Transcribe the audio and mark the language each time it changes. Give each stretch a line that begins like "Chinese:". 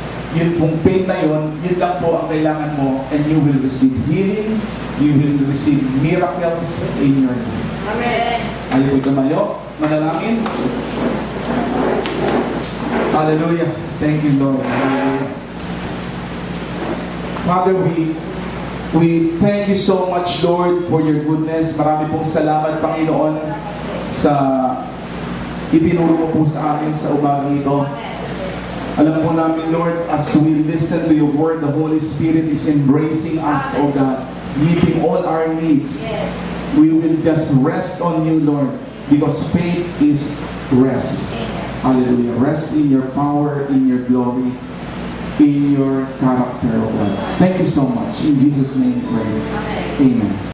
Filipino: Yun pong faith na yun lang po ang kailangan mo,
English: and you will receive healing, you will receive miracles in your life. Amen.
Filipino: Ayaw po tumayo, manalangin.
English: Hallelujah. Thank you, Lord. Hallelujah. Father, we thank you so much, Lord, for your goodness.
Filipino: Marami pong salamat, Panginoon, sa itinuro mo po sa amin sa umagang ito. Alam po namin,
English: Lord, as we listen to your word, the Holy Spirit is embracing us, O God, meeting all our needs. We will just rest on you, Lord, because faith is rest. Hallelujah. Rest in your power, in your glory, in your character, O God. Thank you so much. In Jesus' name we pray. Amen.